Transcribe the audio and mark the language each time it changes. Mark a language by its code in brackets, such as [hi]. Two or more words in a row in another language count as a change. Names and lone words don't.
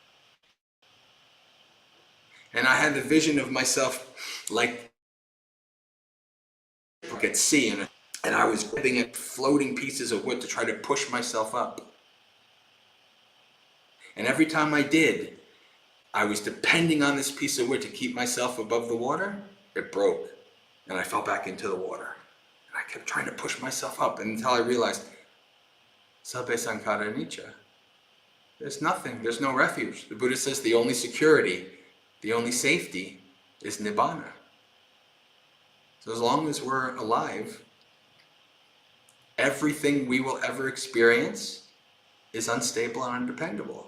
[en] And I had the vision of myself like at sea, and I was grabbing at floating pieces of wood to try to push myself up. And every time I did, I was depending on this piece of wood to keep myself above the water. It broke, and I fell back into the water. And I kept trying to push myself up until I realized, [pi] sabbe sankhara anicca. [en] There's nothing, there's no refuge. The Buddha says the only security, the only safety is nibbana. So as long as we're alive, everything we will ever experience is unstable and undependable.